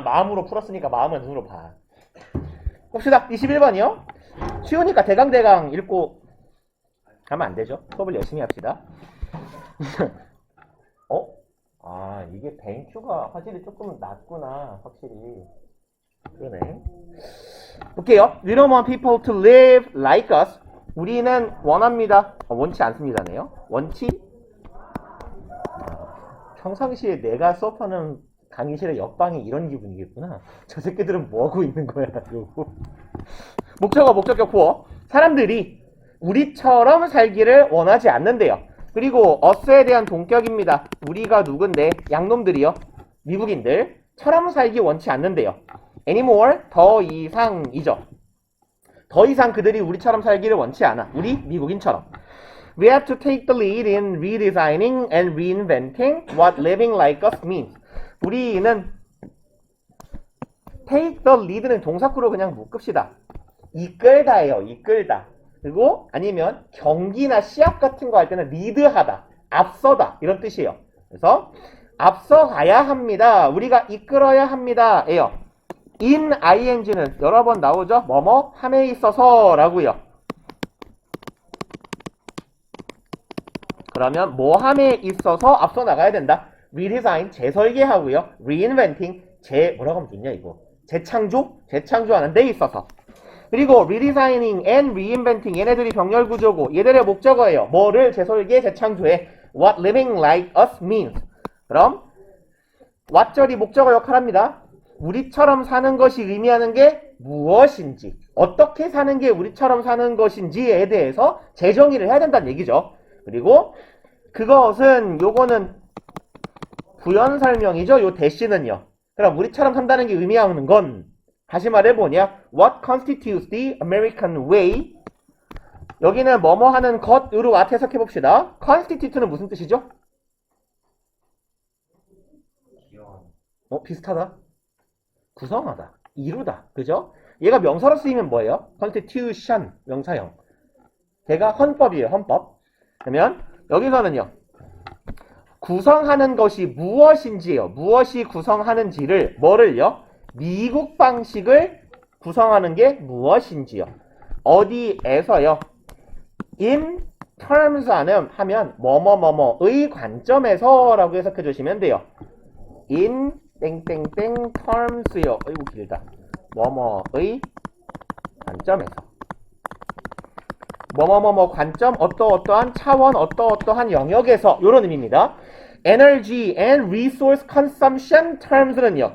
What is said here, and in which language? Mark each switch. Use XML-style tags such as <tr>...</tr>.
<ko>마음으로 풀었으니까 마음을 눈으로 봐. 봅시다. 21번이요. 쉬우니까 대강 읽고 가면 안 되죠. 수업을 열심히 합시다. 아, 이게 뱅큐가 화질이 조금 낮구나. 확실히. 그러네. 볼게요.</ko> <en>We don't want people to live like us.</en> <ko>우리는 원합니다. 원치 않습니다네요. 원치? 평상시에 내가 수업하는 강의실의 옆방이 이런 기분이겠구나. 저 새끼들은 뭐하고 있는 거야. 목적어 구어. 사람들이 우리처럼 살기를 원하지 않는데요. 그리고 us에 대한 동격입니다. 우리가 누군데? 양놈들이요. 미국인들. 처럼 살기 원치 않는데요. anymore, 더 이상이죠. 더 이상 그들이 우리처럼 살기를 원치 않아. 우리 미국인처럼.</ko> <en>We have to take the lead in redesigning and reinventing what living like us means.</en> <ko>우리는</ko> <en>take the lead</en> <ko>는 동사구로 그냥 묶읍시다. 이끌다예요. 이끌다. 그리고 아니면 경기나 시합 같은 거 할 때는 리드하다, 앞서다 이런 뜻이에요. 그래서 앞서가야 합니다. 우리가 이끌어야 합니다. 예요. in ing는 여러 번 나오죠. 뭐뭐 함에 있어서 라고요. 그러면 뭐 함에 있어서 앞서 나가야 된다. redesign 재설계하고요. reinventing 뭐라고 하면 좋냐 이거. 재창조하는 데 있어서. 그리고</ko> <en>redesigning and reinventing</en> <ko>얘네들이 병렬 구조고 얘들의 목적어예요. 뭐를 재설계, 재창조해.</ko> <en>What living like us means.</en> <ko>그럼 what절이 목적어 역할합니다. 우리처럼 사는 것이 의미하는 게 무엇인지, 어떻게 사는 게 우리처럼 사는 것인지에 대해서 재정의를 해야 된다는 얘기죠. 그리고 그것은 요거는 부연 설명이죠. 요 대시는요. 그럼 우리처럼 산다는 게 의미하는 건 다시 말해보냐?</ko> <en>What constitutes the American way?</en> <ko>여기는 뭐뭐 하는 것으로 해석해봅시다. constitute는 무슨 뜻이죠? 비슷하다. 구성하다. 이루다. 그죠? 얘가 명사로 쓰이면 뭐예요? constitution. 명사형. 걔가 헌법이에요. 헌법. 그러면 여기서는요. 구성하는 것이 무엇인지요. 무엇이 구성하는지를 뭐를요? 미국 방식을 구성하는 게 무엇인지요. 어디에서요? in terms 하면 뭐뭐뭐뭐의 관점에서 라고 해석해 주시면 돼요. in 땡땡땡 terms요. 아이고 길다. 뭐뭐의 관점에서. 뭐뭐뭐뭐 관점 어떠어떠한 차원 어떠어떠한 영역에서 이런 의미입니다.</ko> <en>Energy and resource consumption terms는요.</en>